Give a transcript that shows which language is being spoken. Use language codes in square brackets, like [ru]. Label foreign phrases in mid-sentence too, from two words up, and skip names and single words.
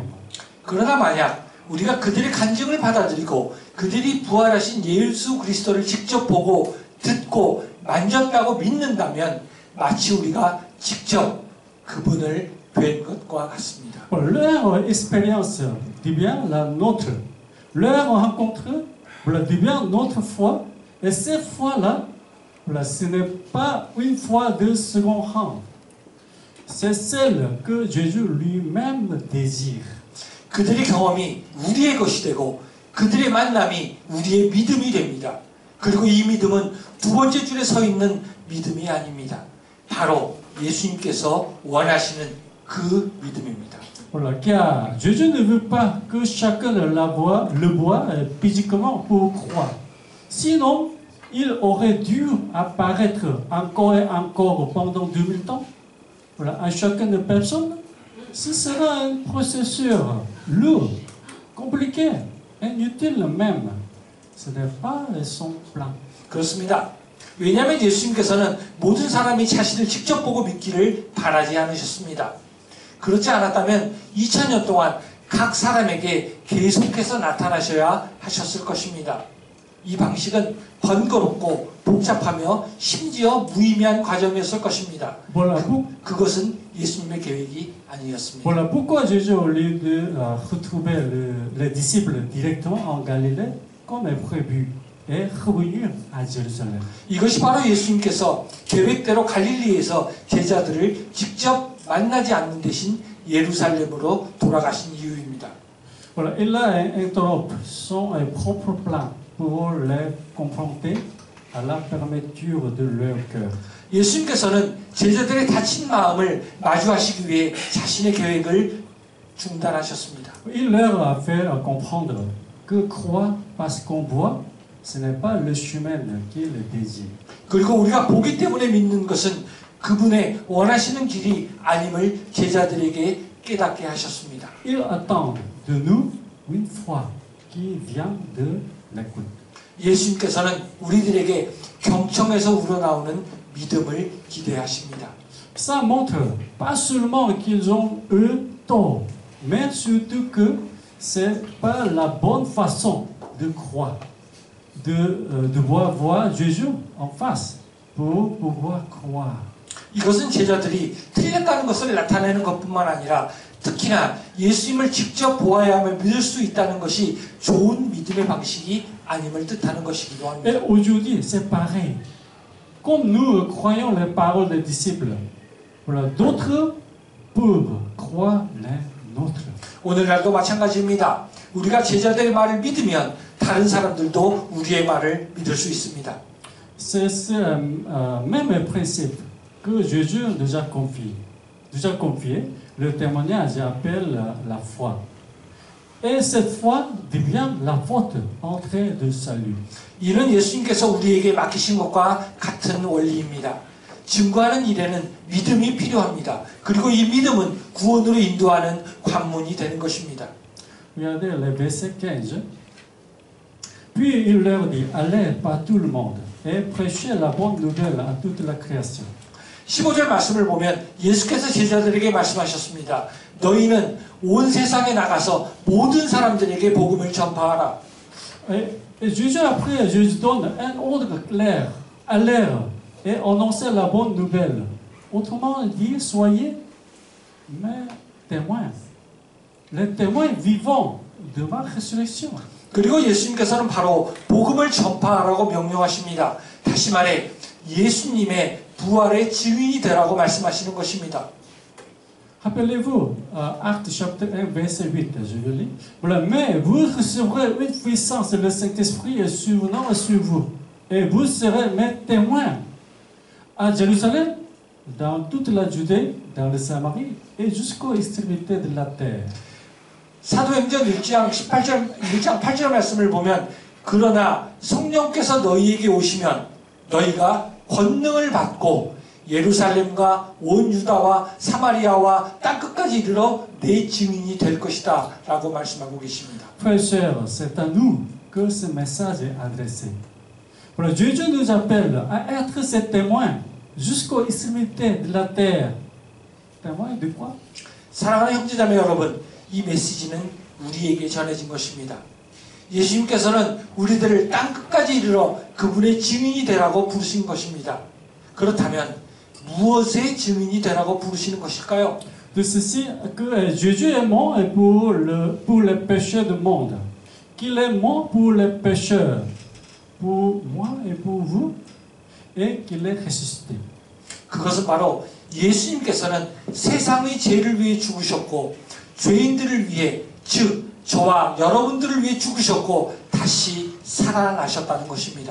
[ko] 그러나 만약 우리가 그들의 간증을 받아들이고 그들이 부활하신 예수 그리스도를 직접 보고 듣고 만졌다고 믿는다면 마치 우리가 직접 그분을 뵌 것과 같습니다. [fr] Leur expérience devient la nôtre. Leur rencontre devient notre foi. Et cette foi-là, ce n'est pas une foi de second rang. C'est celle que Jésus lui-même désire. [ko] 그들의 경험이 우리의 것이 되고 그들의 만남이 우리의 믿음이 됩니다. 그리고 이 믿음은 두 번째 줄에 서 있는 믿음이 아닙니다. 바로 예수님께서 원하시는 그 믿음입니다. [fr] Voilà, car Jésus ne veut pas que chacun le voie physiquement pour croire. Sinon, il aurait dû apparaître encore et encore pendant 2000 ans. Voilà, à chacune de personnes. Ce sera un processus lourd, compliqué, inutile même. Ce n'est pas son plan. [ko] 그렇습니다. 왜냐하면 예수님께서는 모든 사람이 자신을 직접 보고 믿기를 바라지 않으셨습니다. 그렇지 않았다면 2000년 동안 각 사람에게 계속해서 나타나셔야 하셨을 것입니다. 이 방식은 번거롭고 복잡하며 심지어 무의미한 과정이었을 것입니다. 그것은 예수님의 계획이 아니었습니다. [fr] Voilà pourquoi Jésus, au lieu de retrouver les disciples directement en Galilée, comme est prévu, est revenu à Jérusalem. [ko] 이것이 바로 예수님께서 계획대로 갈릴리에서 제자들을 직접 만나지 않는 대신 예루살렘으로 돌아가신 이유입니다. [fr] Voilà, il a interrompu son propre plan pour les confronter à la fermeture de leur cœur. [ko] 예수님께서는 제자들의 다친 마음을 마주하시기 위해 자신의 계획을 중단하셨습니다. [fr] Il leur a fait comprendre que croire parce qu'on voit, ce n'est pas le chemin qu'il désire. [ko] 그리고 우리가 보기 때문에 믿는 것은 그분의 원하시는 길이 아님을 제자들에게 깨닫게 하셨습니다. [fr] Il attend de nous une foi qui vient de l'écoute. [ko] 예수님께서는 우리들에게 경청에서 우러나오는 믿음을 기대하십니다. [fr] Ça montre pas seulement qu'ils ont eu tort, mais surtout que c'est pas la bonne façon de croire, de devoir voir Jésus en face pour pouvoir croire. [ko] 이것은 제자들이 틀렸다는 것을 나타내는 것뿐만 아니라 특히나 예수님을 직접 보아야만 믿을 수 있다는 것이 좋은 믿음의 방식이 아님을 뜻하는 것이기도 합니다. [fr] Et aujourd'hui, c'est pareil. Comme nous croyons les paroles des disciples, voilà, d'autres peuvent croire les nôtres. [ko] 오늘날도 마찬가지입니다. 우리가 제자들의 말을 믿으면 다른 사람들도 우리의 말을 믿을 수 있습니다. [fr] C'est ce même principe que Jésus nous a confié. Le témoignage appelle la foi. Et cette foi devient la porte entrée de salut. [ko] 이는 예수님께서 우리에게 맡기신 것과 같은 원리입니다. 증거하는 일에는 믿음이 필요합니다. 그리고 이 믿음은 구원으로 인도하는 관문이 되는 것입니다. [fr] Regardez le verset 15. Puis il leur dit, allez par tout le monde et prêchez la bonne nouvelle à toute la création. [ko] 15절 말씀을 보면 예수께서 제자들에게 말씀하셨습니다. 너희는 온 세상에 나가서 모든 사람들에게 복음을 전파하라. [fr] Et Jésus après, Jésus donne un ordre clair, allez et annoncez la bonne nouvelle. Autrement dit, soyez mes témoins. Les témoins vivants de ma résurrection. [ko] 그리고 예수님께서는 바로 복음을 전파하라고 명령하십니다. 다시 말해 예수님의 부활의 증인이 되라고 말씀하시는 것입니다. [fr] Rappelez-vous, Actes chapitre 1, verset 8, je le lis. Voilà, mais vous recevrez une puissance, le Saint-Esprit est survenant sur vous, et vous serez mes témoins à Jérusalem, dans toute la Judée, dans le Samarie, et jusqu'aux extrémités de la terre. [ko] 사도행전 1장 8절 말씀을 보면 그러나 성령께서 너희에게 오시면 너희가 권능을 받고 예루살렘과 온 유다와 사마리아와 땅끝까지 이르러 내 증인이 될 것이다 라고 말씀하고 계십니다. [fr] Frères et sœurs, c'est à nous que ce message est adressé. Voilà, Dieu nous appelle à être ses témoins jusqu'aux extrémités de la terre. Témoins de quoi? [ko] 사랑하는 형제자매 여러분, 이 메시지는 우리에게 전해진 것입니다. 예수님께서는 우리들을 땅끝까지 이르러 그분의 증인이 되라고 부르신 것입니다. 그렇다면 무엇의 증인이 되라고 부르시는 것일까요? [fr] De ceci que Jésus est mort pour les péchés du monde. Qu'il est mort pour les pécheurs, pour moi et pour vous, et qu'il est ressuscité. [ko] 그것은 바로 예수님께서는 세상의 죄를 위해 죽으셨고 죄인들을 위해, 즉 저와 여러분들을 위해 죽으셨고 다시 살아나셨다는 것입니다.